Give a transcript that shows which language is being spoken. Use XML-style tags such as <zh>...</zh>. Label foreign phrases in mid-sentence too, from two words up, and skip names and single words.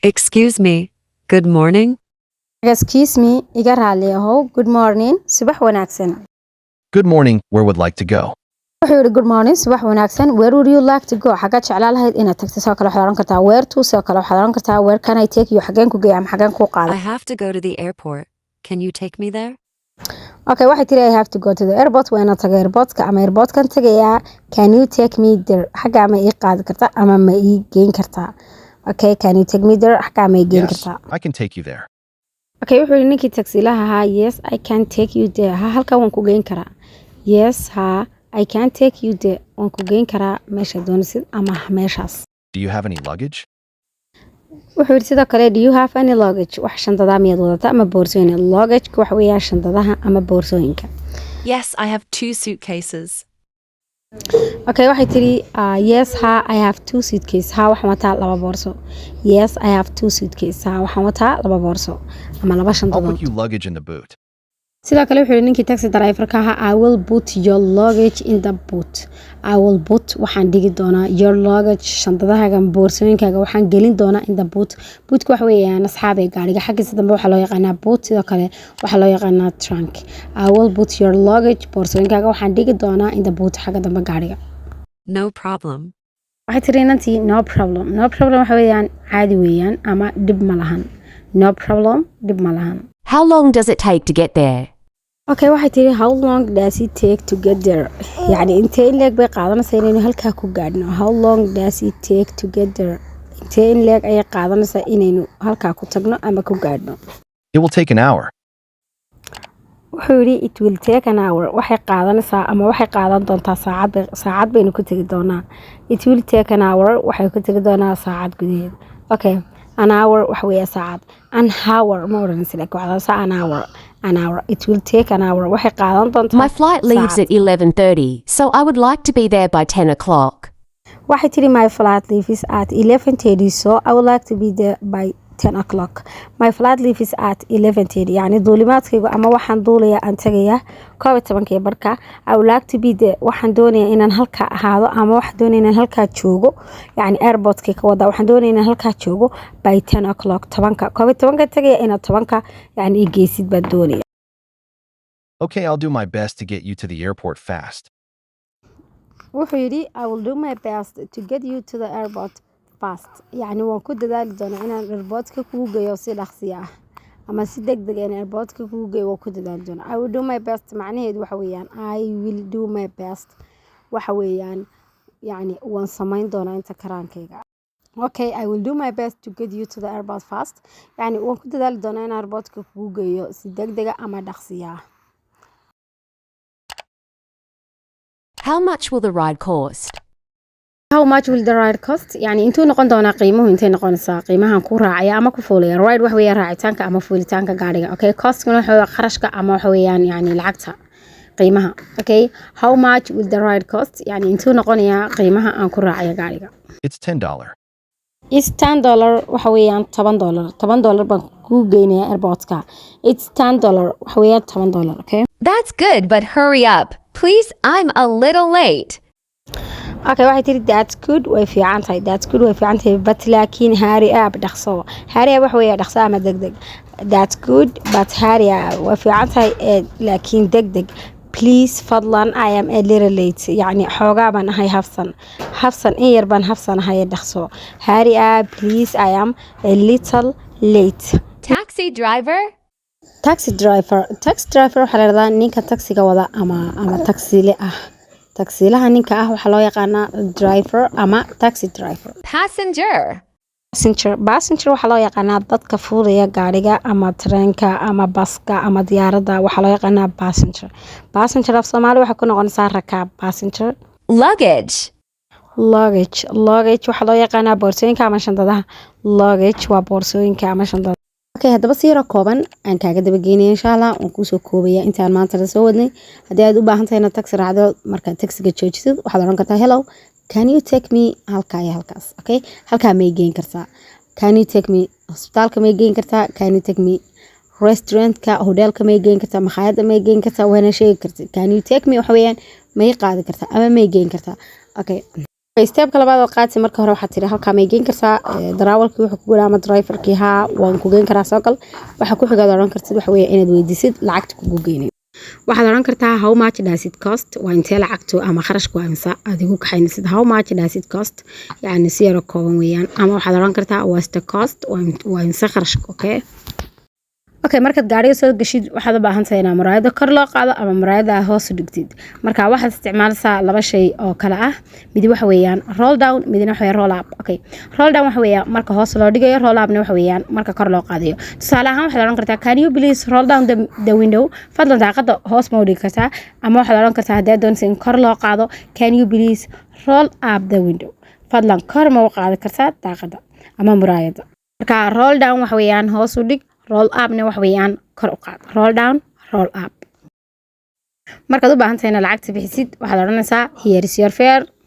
<en>Excuse me. Good morning. Excuse me,</en> <so>iga raali ahow.</so> <en>Good morning,</en> <so>subax wanaagsan.</so> <en>Good morning, where would like to go?</en> <so>Wuxuu yidhi</so> <en>good morning,</en> <so>subax wanaagsan.</so> <en>Where would you like to go?</en> <so>Xaggaad jeclaan lahayd inaad tagto soo kale waxaad oran kartaa</so> <en>where to</en> <so>soo kale waxaad oran kartaa</so> <en>where can I take you</en> <so>xageen ku geeya ama xageen ku</so> <en>I</en> <so>qaada.</so> <en>have to go to the airport. Can you take me there?</en> <so>Okay, waxay tiri</so> <en>I have to go to the airport</en> <so>waa inaan tago airportka ama airportkan tagayaa.</so> <en>Can you take me there?</en> <so>Xaggaa ma ii qaadi kartaa ama ma ii geyn kartaa?</so> <en>Okay, can you take me there?</en> <so>Xaggaa ma ii geyn</so> <en>Yes,</en> <so>kartaa?</so> <en>I can take you there.</en> <so>Okay, wuxuu yidhi ninkii taksiilaha ahaa</so> <en>yes I can take you there.</en> <so>Ha halkan waan ku geyn karaa. Yes ha</so> <en>I can take you there.</en> <so>Waan ku geyn karaa meesha doonisid ama meeshaas.</so> <en>Do you have any luggage?</en> <so>Wuxuu yidhi sidoo kale</so> <en>do you have any luggage?</en> <so>Wax shandadaa miyaad wadata ama boorsooyin? Luggage waxa weeyaa shandadaha ama boorsooyinka.</so> <en>Yes, I have 2 suitcases. Okay,</en> <so>waxay tiri</so> <en>yes ha I have 2 suitcases.</en> <so>Ha waxaan wataa laba boorso.</so> <en>Yes I have 2 suitcases.</en> <so>Ha waxaan wataa laba boorso ama laba</so> <en>I'll</en> <so>shandadood.</so> <en>put you luggage in the boot.</en> <so>sidoo kale wuxuu yidhi ninkii taxi driverka ahaa</so> <en>I will put your luggage in the boot. I will put</en> <so>waxaan dhigi doonaa</so> <en>your luggage</en> <so>shandadahaaga ama boorsooyinkaaga waxaan gelin doonaa</so> <en>in the boot.</en> <so>Bootka waxa weeyaan asxaabay gaariga xaggiisa dambe waxaa loo yaqaanaa boot sidoo kale waxaa loo yaqaanaa trunk.</so> <en>I will put your luggage</en> <so>boorsooyinkaaga waxaan dhigi doonaa</so> <en>in the boot</en> <so>xagga dambe gaariga.</so> <en>No problem.</en> <so>waxay tiri inantii</so> <en>no problem. No problem</en> <so>waxa weeyaan caadi weeyaan ama dhib ma lahan.</so> <en>No problem</en> <so>dhib ma lahan.</so> <en>How long does it take to get there? Okay,</en> <so>waxay tiri</so> <en>how long does it take to get there?</en> <so>Yani intee in leeg bay qaadanaysaa inaynu halkaa ku gaadhno?</so> <en>How long does it take to get there?</en> <so>Intee in leeg ayay qaadanaysaa inaynu halkaa ku tagno ama ku gaadhno?</so> <en>It will take an hour.</en> <so>Wuxuu yidhi</so> <en>it will take an hour.</en> <so>Waxay qaadanaysaa ama waxay qaadan doontaa saacad baynu ku tegi doonaa.</so> <en>It will take an hour.</en> <so>Waxay ku tegi doonaa saacad gudaheed. Okay,</so> <en>an hour</en> <so>waxa weeyaa saacad.</so> <en>An hour</en> <so>ma oranaysa laakiin waxaa</so> <en>an hour. An hour. It will take an hour.</en> <so>Waxay qaadan doontaa</so> <en>My flight leaves</en> <so>saacad.</so> <en>at 11:30, so I would like to be there by 10 o'clock.</en> <so>Waxay tiri</so> <en>my flight leaves at 11:30 so I would like to be there by 10 o'clock. My flight leaves at</en> <so>11:30 yani duulimaadkaygu ama waxaan duulayaa aan tagayaa 11 barka.</so> <en>I would like to be there</en> <so>waxaan doonayaa inaan halkaa ahaado ama waxaan doonayaa inaan halkaa joogo yani airportka ka wada waxaan doonayaa inaan halkaa joogo</so> <en>by 10 o'clock</en> <so>10 tagaya inaad 10 yani geysid baan doonaya.</so> <en>Okay, I'll do my best to get you to the airport fast.</en> <so>wuxuu yidhi</so> <en>I will do my best to get you to the airport fast.</en> <so>Yani waan ku dadaali doonaa inaan airportka kugu geeyo si dhaqsiya ah ama si degdeg ah in airportka kugu geeyo waan ku dadaali doonaa.</so> <en>I will do my best</en> <so>macnaheedu waxa weeyaan</so> <en>I will do my best</en> <so>waxa weeyaan yani waan samayn doonaa inta karaankayga.</so> <en>Okay, I will do my best to get you to the airport fast.</en> <so>Yani waan ku dadaali doonaa in airportka kugu geeyo si degdeg ah ama dhaqsiya ah.</so> <en>How much will the ride cost? How much will the ride cost?</en> <so>Yani intuu noqon doonaa qiimuhu intay noqonaysaa qiimahan ku raacaya ama ku fuulaya. Ride waxa weeyaan raacitaanka ama fuulitaanka gaariga. Okay, costkuna waxa weeyaan kharashka ama waxa weeyaan yani lacagta qiimaha.</so> <en>Okay, how much will the ride cost?</en> <so>Yani intuu noqonayaa qiimaha aan ku raacaya gaariga.</so> <en>It's $10. It's $10</en> <so>waxa weeyaan $10. $10 baan ku geynayaa airportka.</so> <en>It's $10</en> <so>waxa weeyaan $10.</so> <en>Okay. That's good, but hurry up. Please, I'm a little late.</en> <so>Okay, waxay tiri</so> <en>that's good</en> <so>way fiican tahay.</so> <en>That's good</en> <so>way fiican tahay but laakiin</so> <en>hurry up</en> <so>dhaqso.</so> <en>Hurry up</en> <so>waxa weeyaa dhaqso ama degdeg.</so> <en>That's good but hurry up</en> <so>way fiican tahay laakiin degdeg.</so> <en>Please</en> <so>fadlan</so> <en>I am a little late.</en> <so>يعني xoogaa baan ahay hafsan in yar baan hafsanahay dhaqso.</so> <en>Hurry up please I am a little late. Taxi driver? Taxi driver</en> <so>waxaa la yiraahdaa ninka taxiga wada ama taxile ah. Taxiilaha ninka ah waxaa loo yaqaanaa driver ama</so> <en>taxi driver. Passenger?</en> <so>Passenger waxaa loo yaqaanaa dadka fuulaya gaariga ama tareenka ama baska ama diyaaradda waxaa loo yaqaanaa passenger. Passenger af Soomaali waxay ku noqonaysaa rakaab.</so> <en>Passenger. Luggage?</en> <so>Luggage waxaa loo yaqaanaa boorsooyinka ama shandadaha. Luggage waa boorsooyinka ama shandadaha. Okay, haddaba si yaro kooban aan kaaga daba geynaya</so> <ar>insha Allah</ar> <so>waan kuu soo koobaya intaan maanta la soo wadnay. Haddii aad u baahan tahay inaad taxi raacdo markaad taxiga joojisid waxaad oran kartaa</so> <en>hello can you take me</en> <so>halkaa iyo halkaas. Okay, halkaa may geyn kartaa.</so> <en>Can you take me</en> <so>hospitaalka may geyn kartaa.</so> <en>Can you take me</en> <so>restaurantka hotelka may geyn kartaa. makhaayadda may geyn kartaa. waana sheegi kartaa.</so> <en>Can you take me</en> <so>waxa weeyaan may qaadi kartaa ama may geyn kartaa. Okay. steepka labaad oo qaadsi marka hore waxaad tiri halkaa may geyn kartaa darawalkii wuxuu ku guraa ama driverkii haa waan ku geyn karaa soo gal waxa ku xigaad oran kartid waxa weeye inaad weydiisid lacagta kugu geynay waxaad oran kartaa</so> <en>how much does it cost</en> <so>waa intee lacagtu ama kharashku waa imisa adigu kaxaynaysid</so> <en>how much does it cost</en> <so>yani si yar oo kooban weeyaan ama waxaad oran kartaa</so> <en>what's the cost</en> <so>waa imisa kharashka okay markaad gaariga soo gashid waxaad u baahan tahay inaad muraayada kor loo qaado ama muraayada hoos u dhigtid marka waxaad isticmaalaysaa laba shay oo kala ah mid waxa weeyaan</so> <en>roll down</en> <so>midna waxa weeyaan</so> <en>roll up</en> <so>okay</so> <en>roll down</en> <so>waxa weeyaan marka hoos loo dhigayo</so> <en>roll up</en> <so>waxa weeyaan marka kor loo qaadayo tusaale ahaan waxaad oran kartaa</so> <en>can you please roll down the window</en> <so>fadlan daaqada hoos ma u dhigi kartaa ama waxaad oran kartaa haddii aad doonaysid in kor loo qaado</so> <en>can you please roll up the window</en> <so>fadlan kor ma u qaadi kartaa daaqada ama muraayada marka</so> <en>roll down</en> <so>waxa weeyaan hoos u dhig</so> <en>roll up</en> <so>na wax weeyaan kor u qaad</so> <en>roll down roll up</en> <so>markaad u baahan tahay inaad lacagta bixisid waxaad oranaysaa</so> <en>here is your fare</en>